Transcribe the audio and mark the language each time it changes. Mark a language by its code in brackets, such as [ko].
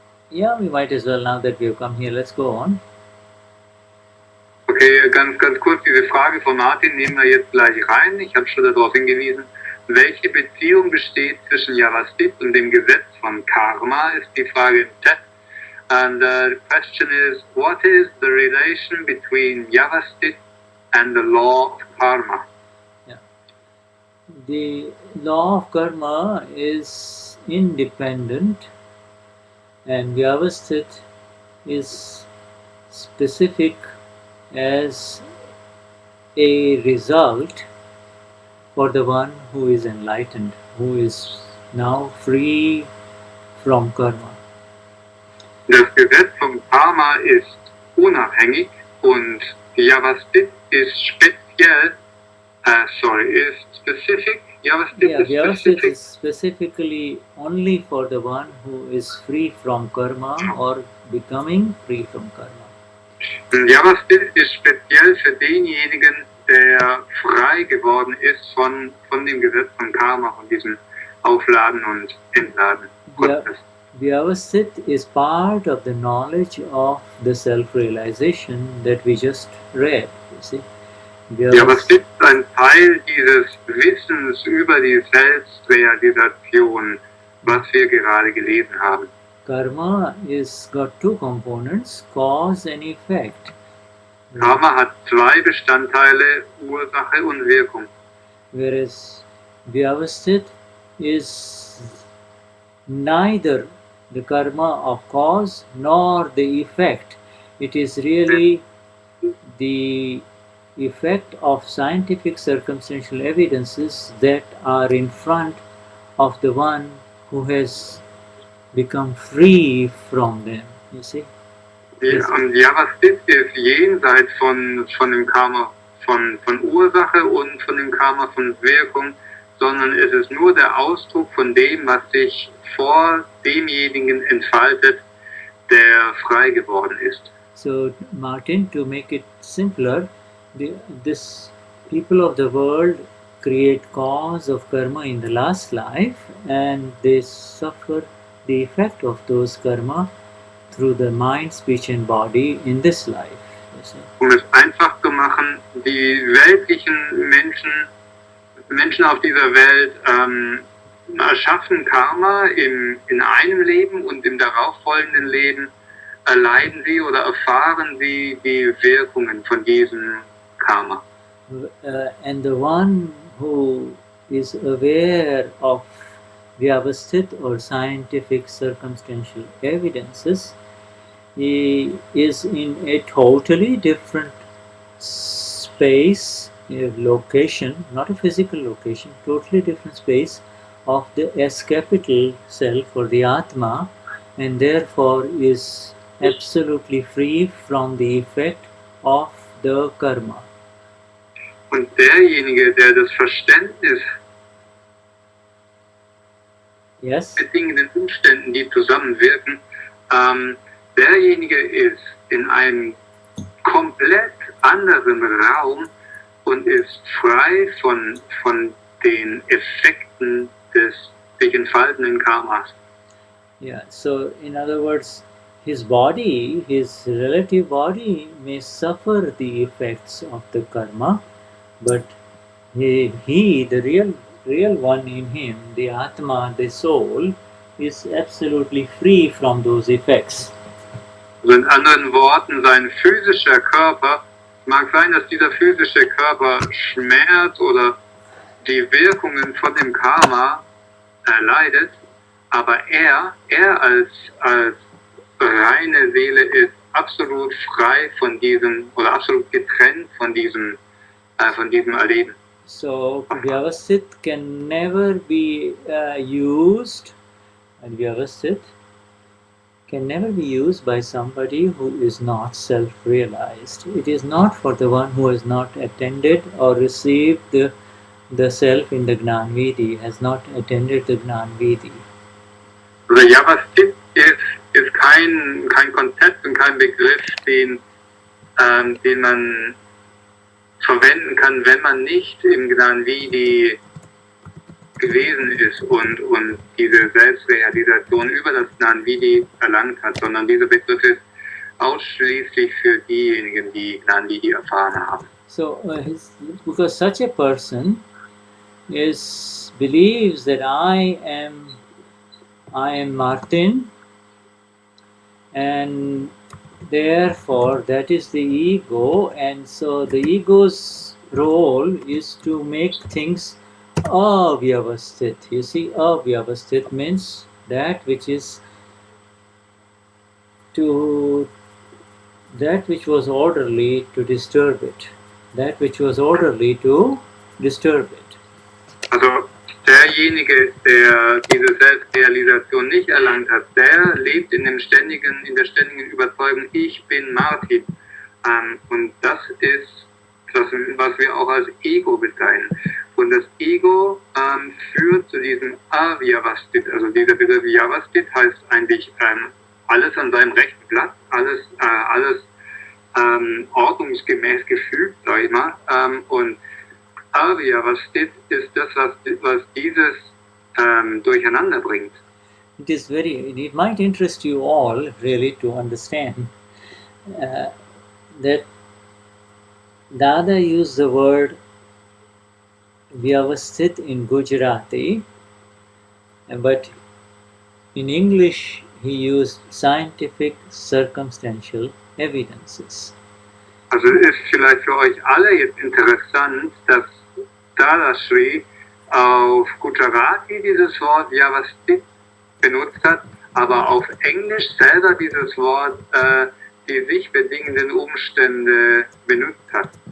[en] Yeah, we might as well now that we have come here. Let's go on. [de] Okay, ganz kurz diese Frage von Martin nehmen wir jetzt gleich rein. Ich habe schon darauf hingewiesen. welche Beziehung besteht zwischen Vyavasthit und dem Gesetz von Karma, ist die Frage im Chat. [en] And the question is, what is the relation between Vyavasthit and the law of karma? Yeah. The law of karma is independent, and Vyavasthit is specific as a result for the one who is enlightened, who is now free from karma. [de] Das Gesetz vom Karma ist unabhängig und Vyavasthit ist speziell, ist specific. [en] Vyavasthit is specifically only for the one who is free from karma or becoming free from karma. [de] Vyavasthit ist speziell für denjenigen, der frei geworden ist von dem Gesetz von Karma, von diesem Aufladen und Entladen Prozess. [en] Vyavasthit is part of the knowledge of the self-realization that we just read. You see, [de] Vyavasthit ist ein Teil dieses Wissens über die Selbstrealisation, was wir gerade gelesen haben. [en] Karma is got two components, cause and effect. [de] Karma hat zwei Bestandteile, Ursache und Wirkung. [en] Whereas Vyavasthit is neither the karma of cause nor the effect. It is really the effect of scientific circumstantial evidences that are in front of the one who has become free from them. You see? [de] Und Vyavasthit ist jenseits von dem Karma von Ursache und von dem Karma von Wirkung, sondern es ist nur der Ausdruck von dem, was sich vor demjenigen entfaltet, der frei geworden ist. [en] So, Martin, to make it simpler, this people of the world create cause of karma in the last life, and they suffer the effect of those karma through the mind, speech and body in this life. [de] Um es einfach zu machen, die weltlichen Menschen auf dieser Welt erschaffen Karma in einem Leben und im darauffolgenden Leben erleiden sie oder erfahren sie die Wirkungen von diesem Karma. [en] And the one who is aware of Vyavasthit or scientific circumstantial evidences, he is in a totally different space, a location, not a physical location, totally different space of the S capital self or the Atma, and therefore is absolutely free from the effect of the karma. [de] Und derjenige, der das Verständnis bedingenden Umständen, die zusammenwirken, derjenige ist in einem komplett anderen Raum und ist frei von den Effekten des sich entfaltenden Karmas. [en] Yeah, so in other words, his body, his relative body may suffer the effects of the karma, but he the real one in him, the Atma, the soul, is absolutely free from those effects. [de] Also in anderen Worten, sein physischer Körper, mag sein, dass dieser physische Körper Schmerz oder die Wirkungen von dem Karma erleidet, aber er als reine Seele ist absolut frei von diesem oder absolut getrennt von diesem Erleben. [en] So Vyavasthit can never be used, and Vyavasthit can never be used by somebody who is not self-realized. It is not for the one who has not attended or received the self in the Gnan Vidhi, has not attended the Gnan Vidhi. [de] Also Vyavasthit ist kein Konzept und kein Begriff, den man verwenden kann, wenn man nicht im Gnan Vidhi gewesen ist und diese Selbstrealisation über das Gnan Vidhi erlangt hat, sondern dieser Begriff ist ausschließlich für diejenigen, die Gnan Vidhi erfahren haben. [en] So, because such a person is believes that I am Martin, and therefore that is the ego, and so the ego's role is to make things avyavasthit. You see, avyavasthit means that which is to that which was orderly to disturb it. That which was orderly to disturb it. [de] Also derjenige, der diese Selbstrealisation nicht erlangt hat, der lebt in der ständigen Überzeugung, ich bin Martin. Und das ist das, was wir auch als Ego bezeichnen. Und das Ego führt zu diesem Vyavasthit. Also dieser Begriff Vyavasthit heißt eigentlich alles an seinem rechten Platz, alles ordnungsgemäß gefügt, sag ich mal. Und Vyavasthit ist das, was dieses durcheinander bringt. [en] It might interest you all really to understand that Dada used the word Vyavasthit in Gujarati, but in English he used scientific circumstantial evidences. [de] Also ist vielleicht für euch alle jetzt interessant, dass Dadashri auf Gujarati dieses Wort Vyavasthit benutzt hat, aber auf Englisch selber dieses Wort die sich bedingenden Umstände benutzt hat.